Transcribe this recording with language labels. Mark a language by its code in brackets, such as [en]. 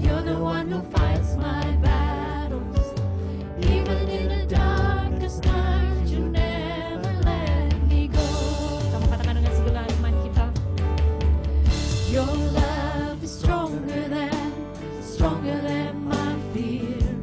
[en] the one who fights my battles. Even in the darkest night, you never let me go. [id] Kamu katakan dengan segala iman kita. [en] Your love is stronger than my fear.